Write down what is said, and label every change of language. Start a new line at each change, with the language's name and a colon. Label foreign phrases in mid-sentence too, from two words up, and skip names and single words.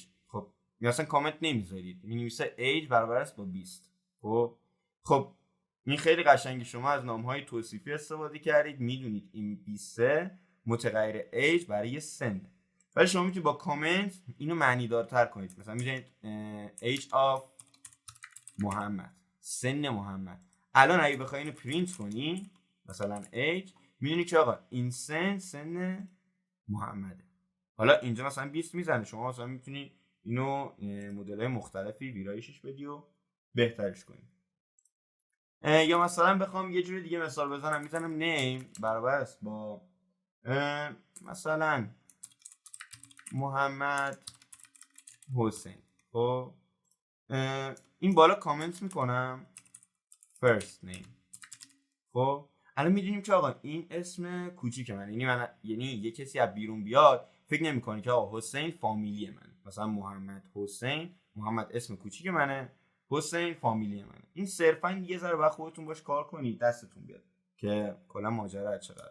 Persian: خب یا اصلا کامنت نمیذارید، مینویسه age برابر است با 20. خب این خیلی قشنگی، شما از نام‌های توصیفی استفاده کردید، میدونید این 20 متغیر age برای سن، ولی شما میتونید با کامنت اینو معنی دارتر کنید. مثلا میذارید
English: age of
Persian: محمد، سن محمد. الان اگه بخوای اینو پرینت کنی مثلا age، میدونی که آقا این سن محمده. حالا اینجا مثلا 20 میزنه، شما مثلا میتونی اینو مدل‌های مختلفی ویرایشش بدی و بهترش کنی. یا مثلا بخوام یه جوری دیگه مثال بزنم، میزنم نیم برابر است با مثلا محمد حسین. خب این بالا کامنت میکنم
English: first name.
Persian: خب الان میدونیم که آقا این اسم کوچیک من، یعنی یه کسی از بیرون بیاد فکر نمیکنه که آقا حسین فامیلی منه. مثلا محمد حسین، محمد اسم کوچیک منه، حسین فامیلی منه. این صرفا یه ذره باید خودتون باش کار کنید دستتون بیاد که کلا ماجرا چقدر.